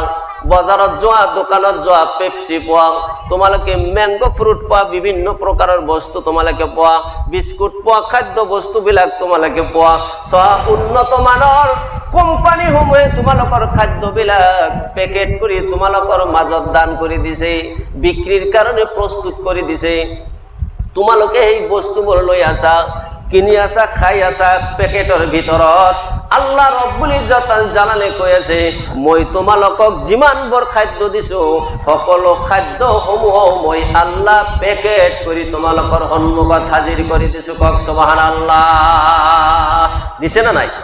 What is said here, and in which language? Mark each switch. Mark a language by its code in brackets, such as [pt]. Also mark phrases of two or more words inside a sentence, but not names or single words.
[as] বজাৰত যোৱা, দোকানত যোৱা, পেপসি পোৱা, তোমালোকে [en] mango fruit [as] পোৱা, বিভিন্ন প্রকারের বস্তু তোমালোকে পোৱা, বিস্কুট পোৱা, খাদ্য বস্তুবিলাক তোমালোকে পোৱা। উন্নত মানৰ কোম্পানী সমূহে তোমালোকৰ খাদ্যবিলাক পেকেট কৰি তোমালোকৰ মাজত দান কৰি দিছে, [bn] বিক্রির কারণে প্রস্তুত করে দিছে। [as] তোমালোকে এই বস্তুবোৰ লৈ আসা, কিনি আসা, খাই আসা পেকেটৰ ভিতৰত। আল্লাহ [ar] ربّ العزّة [as] জালালে কৈ আছে মই তোমালোকক যিমানবোৰ খাদ্য দিছো সকলো খাদ্য সমূহ মই আল্লাহ পেকেট কৰি তোমালোকৰ সন্মুখত হাজিৰ কৰি দিছো। কক সুবহানাল্লাহ। দিছে না নাই?